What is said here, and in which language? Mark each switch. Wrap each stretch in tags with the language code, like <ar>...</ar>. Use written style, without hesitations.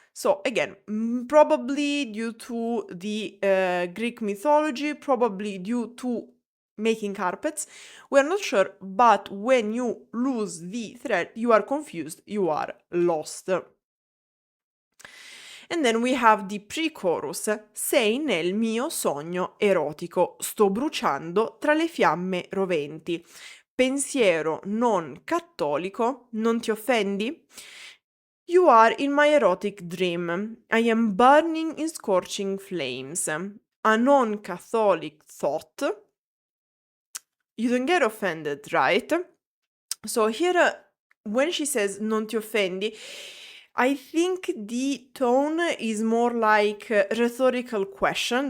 <en>So again, probably due to the Greek mythology, probably due to making carpets. We're not sure, but when you lose the thread, you are confused, you are lost. And then we have the pre-chorus.</en> <it>Sei nel mio sogno erotico, sto bruciando tra le fiamme roventi. Pensiero non cattolico, non ti offendi?</it> <en>You are in my erotic dream. I am burning in scorching flames. A non-Catholic thought. You don't get offended, right? So here, when she says</en> <it>non ti offendi,</it> <en>I think the tone is more like a rhetorical question.</en>